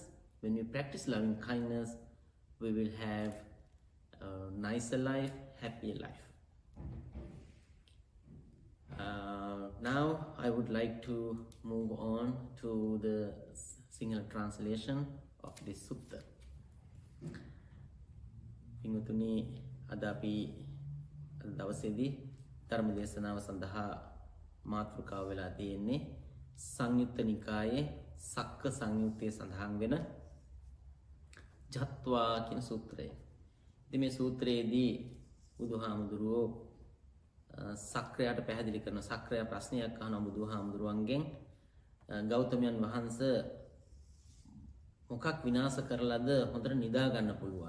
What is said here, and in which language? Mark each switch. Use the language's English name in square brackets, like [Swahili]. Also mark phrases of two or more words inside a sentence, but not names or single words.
[English] When we practice loving kindness, we will have a nicer life, happier life. Now, I would like to move on to the Sinhala translation of this sutta. [Sinhala] පින්වතුනි අද පින් දවසේදී ධර්ම දේශනාව සඳහා මාතෘකාව වෙලා තියෙන්නේ සංයුත්ත නිකායේ සක්ක සංයුත්තේ සඳහන් වෙන ජත්වා කියන සූත්‍රය. ඉතින් මේ සූත්‍රයේදී බුදුහාමුදුරුවෝ සක්‍රයාට පැහැදිලි කරන සක්‍රයා ප්‍රශ්නයක් අහන බුදුහාමුදුරුවන්ගෙන් ගෞතමයන් වහන්සේ මොකක් විනාශ කරලාද හොඳට නිදා ගන්න පුළුවන්.